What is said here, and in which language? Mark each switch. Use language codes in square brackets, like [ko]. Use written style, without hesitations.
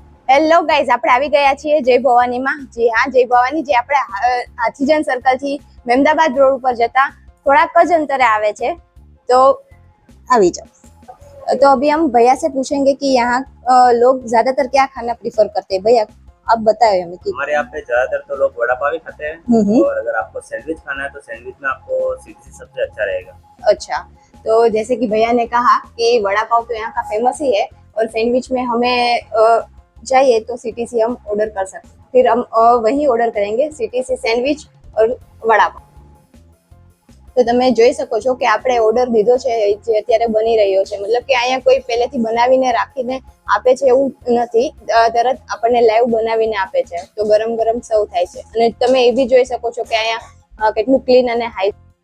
[gu] Hello guys, આપણે આવી ગયા છીએ જય ભવાનીમાં. જી હા, જય ભવાની જે આપણે હાથીજન સર્કલ થી મહેમદાબાદ રોડ ઉપર જતા થોડાક જ अंतरे आवे छे. [hi] तो अभी जाओ. तो अभी हम भैया से पूछेंगे कि यहाँ लोग ज्यादातर क्या खाना प्रीफर करते हैं. भैया आप बताओ हमें कि हमारे यहाँ पे ज्यादातर तो लोग वड़ा पाव ही खाते हैं और अगर आपको सैंडविच खाना है तो सैंडविच में आपको सीटीसी सबसे अच्छा रहेगा. अच्छा, तो जैसे कि भैया ने कहा कि वड़ा पाव तो यहाँ का फेमस ही है और सैंडविच में हमें चाहिए तो सीटीसी हम ऑर्डर कर सकते हैं. फिर हम वही ऑर्डर करेंगे, सीटीसी सैंडविच और वड़ा पाव. [gu] તો તમે જોઈ શકો છો કે આપણે ઓર્ડર દીધો છે જે અત્યારે બની રહ્યો છે. મતલબ કે અહીંયા કોઈ પહેલેથી બનાવીને રાખીને આપે છે એવું નથી, તરત આપણને લાઈવ બનાવીને આપે છે. તો ગરમ ગરમ સર્વ થાય છે અને તમે એ બી જોઈ શકો છો કે અહીંયા કેટલું ક્લીન અને હાઈ.